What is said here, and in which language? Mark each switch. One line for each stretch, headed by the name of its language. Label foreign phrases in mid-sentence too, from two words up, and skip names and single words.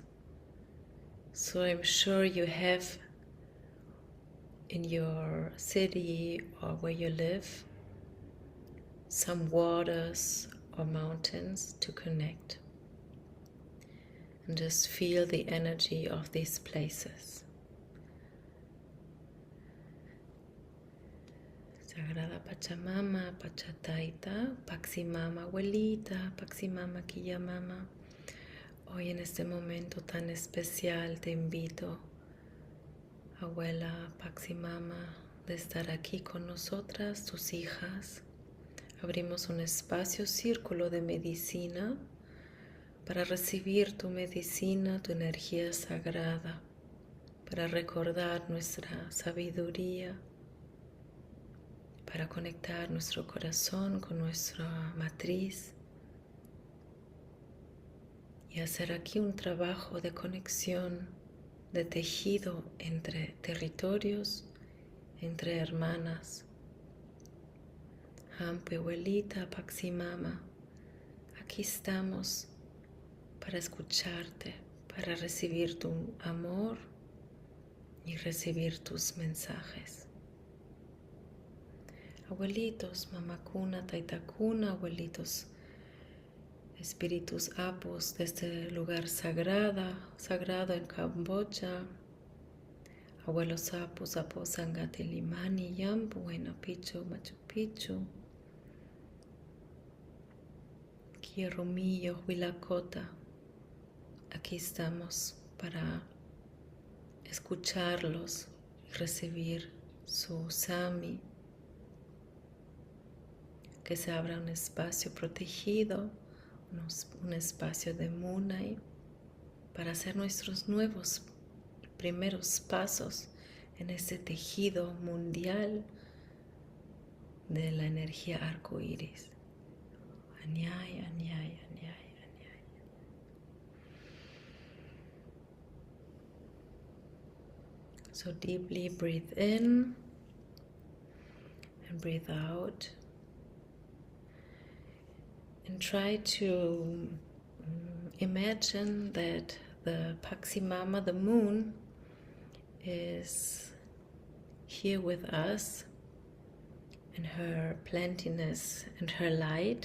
English: So I'm sure you have in your city or where you live some waters or mountains to connect. And just feel the energy of these places.
Spanish: Sagrada Pachamama, Pachataita, Paxi Mama, abuelita, Paxi Mama, Quilla Mama. Hoy en este momento tan especial te invito, abuela Paxi Mama, de estar aquí con nosotras, tus hijas. Abrimos un espacio, círculo de medicina, para recibir tu medicina, tu energía sagrada, para recordar nuestra sabiduría, para conectar nuestro corazón con nuestra matriz y hacer aquí un trabajo de conexión, de tejido entre territorios, entre hermanas. Hampi, abuelita, Paxi Mama, aquí estamos para escucharte, para recibir tu amor y recibir tus mensajes. Abuelitos, mamacuna, taitacuna, abuelitos, espíritus apos de este lugar sagrado en Camboya, abuelos apos, apos Sangati Limani, Yampu, Huayna Picchu, Machu Picchu, Yeromillo, Huilacota. Aquí estamos para escucharlos y recibir su Sami. Que se abra un espacio protegido, un espacio de Munai, para hacer nuestros nuevos primeros pasos en este tejido mundial de la energía arcoíris.
Quechua: Anyay, anyay, anyay, anyay.
English: So deeply breathe in and breathe out. And try to imagine that the Paximama, the moon, is here with us in her plentiness and her light.